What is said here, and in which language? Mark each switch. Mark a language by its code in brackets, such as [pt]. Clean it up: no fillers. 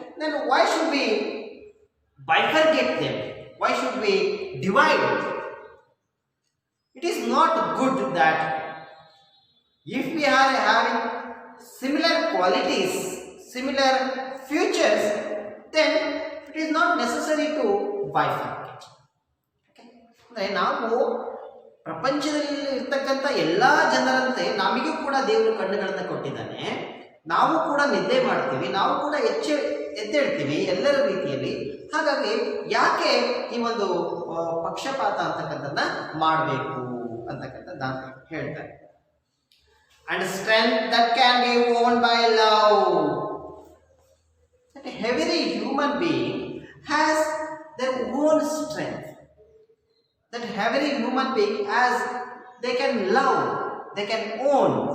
[en] Then why should we bifurcate them? Why should we divide it? It is not good that if we are having similar qualities, similar futures, then it is not necessary to bifurcate. Okay? [kn] ನಾವು ಪ್ರಪಂಚದಲ್ಲಿ ಇರ್ತಕ್ಕಂಥ ಎಲ್ಲ ಜನರಂತೆ ನಮಗೂ ಕೂಡ ದೇವರು ಕಣ್ಣುಗಳನ್ನು ಕೊಟ್ಟಿದ್ದಾನೆ. ನಾವು ಕೂಡ ನಿದ್ದೆ ಮಾಡ್ತೀವಿ, ನಾವು ಕೂಡ ಎದ್ದೇಳ್ತೀವಿ ಎಲ್ಲರ ರೀತಿಯಲ್ಲಿ. ಹಾಗಾಗಿ ಯಾಕೆ ಈ ಒಂದು ಪಕ್ಷಪಾತ ಅಂತಕ್ಕಂಥದ್ದನ್ನ ಮಾಡಬೇಕು ಅಂತಕ್ಕಂಥದ್ದು ನಾನು ಹೇಳ್ತಾರೆ. [en] And strength that can be won by love. That every human being has their own strength. That every human being has, they can love, they can own.